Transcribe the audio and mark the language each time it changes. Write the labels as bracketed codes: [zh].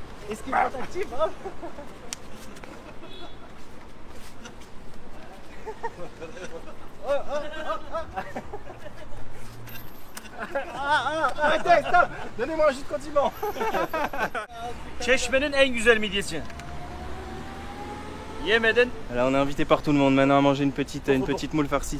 [fr] Est-ce qu'il est actif hein? Arrêtez, stop! Donnez-moi un jus de condiment. [tr] Çeşmenin en güzel midyesi. Yemeden [fr] Alors on est invité par tout le monde maintenant à manger une petite moule farcie.